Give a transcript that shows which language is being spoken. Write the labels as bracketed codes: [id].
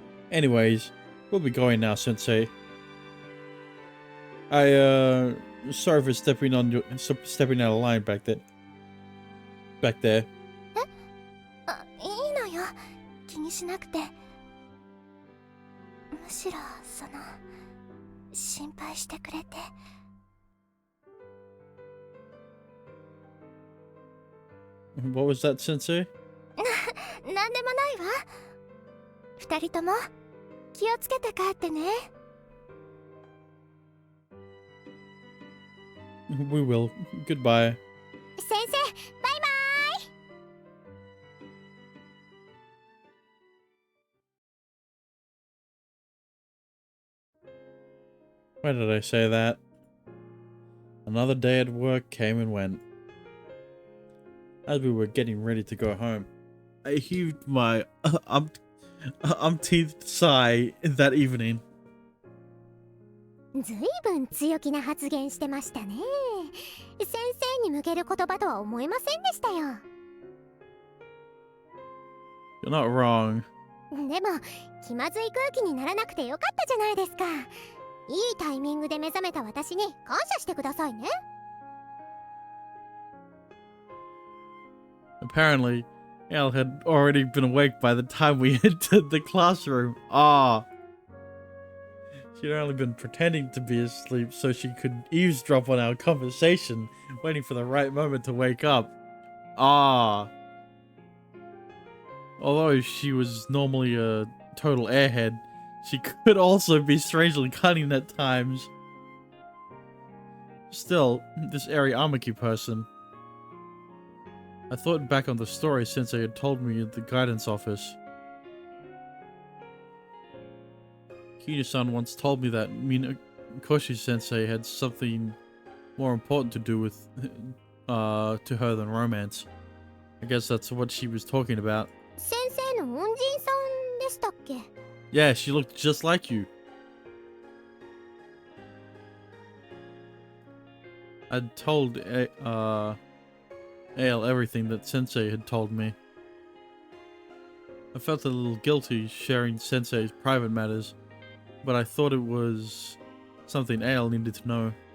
[en] Anyways, we'll be going now, Sensei. Sorry for stepping out of line back there. [ja] あ、いいのよ。気にしなくて。むしろ心配してくれて。 [en] What was that, Sensei? [ja] なんでもないわ。二人とも気をつけて帰ってね。 [en] We will. Goodbye. [ja] 先生、バイバイ。 [en] Why did I say that? Another day at work came and went. As we were getting ready to go home, I heaved my umpteenth sigh that evening. [ja] ずいぶん強気な発言してましたね。先生に向ける言葉とは思えませんでしたよ。 [en] You're not wrong. [ja] でも気まずい空気にならなくてよかったじゃないですか。いいタイミングで目覚めた私に感謝してくださいね。 [en] Apparently, Elle had already been awake by the time we entered the classroom. Ah. She'd only been pretending to be asleep so she could eavesdrop on our conversation, waiting for the right moment to wake up. Ah. Although she was normally a total airhead, she could also be strangely cunning at times. Still, this Ariamaki person. I thought back on the story Sensei had told me at the guidance office. Kinu-san once told me that Minakoshi-sensei had something more important to do with to her than romance. I guess that's what she was talking about. [ja] 先生の恩人さんでしたっけ？ [en] Yeah, she looked just like you. I'd told Ale everything that Sensei had told me. I felt a little guilty sharing Sensei's private matters, but I thought it was something Ale needed to know.